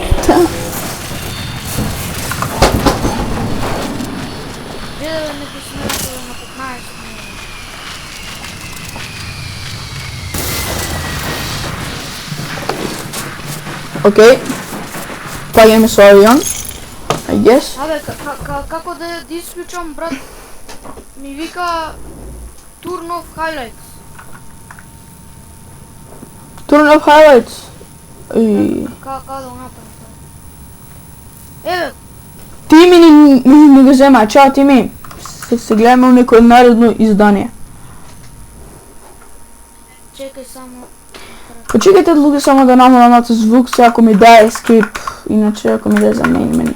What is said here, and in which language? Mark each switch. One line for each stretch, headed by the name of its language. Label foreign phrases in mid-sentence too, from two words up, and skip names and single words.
Macedonian: Гледа не посмејте на 15. Океј. Паѓаме со авион.
English: I guess.
Macedonian: Абе, како да ја исклучам, брат? Ми вика
English: Turn off highlights. Turn off highlights.
Macedonian: Како да го направам? Еве, Ти ми не го зема, чао Тими. Се гледаме у некој народно издание. чекај само. Почекайте луѓе само да намалам звук, се ако ми даде skip, иначе ако ми даде за
English: main menu.